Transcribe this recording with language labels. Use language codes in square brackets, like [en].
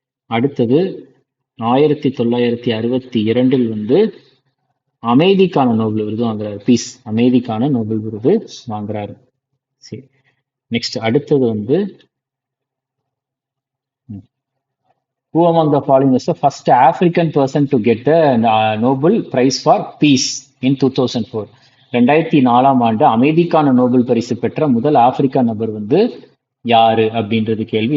[ta] அடுத்தது 1962 வந்து அமைதிக்கான நோபல் விருது வாங்குறாரு, பீஸ் அமைதிக்கான நோபல் விருது வாங்குறாரு. சரி, நெக்ஸ்ட் அடுத்தது வந்து [en] who among the following is the first African person to get the Nobel Prize for Peace in 2004? [ta] 2004 ஆண்டு அமைதிக்கான நோபல் பரிசு பெற்ற முதல் ஆப்பிரிக்கா நபர் வந்து யாரு அப்படின்றது கேள்வி.